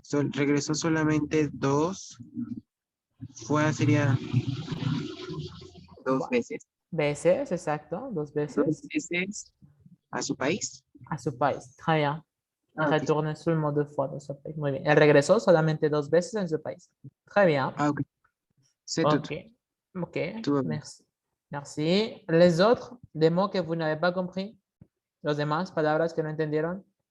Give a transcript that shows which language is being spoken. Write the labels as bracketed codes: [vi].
[es] Regresó solamente dos. Sería 2 veces. Veces, exacto. 2 veces. 2 veces a su país. A su país. [fr] Très bien. Ah, ok. Retourne seulement 2 fois dans [es] su país. Muy bien. Él regresó solamente 2 veces en su país. [fr] Très bien. Ah, ok. C'est tout. Ok. Tout va bien. Merci. Merci. Les autres, des mots que vous n'avez pas compris? [es] Los demás, palabras que no entendieron?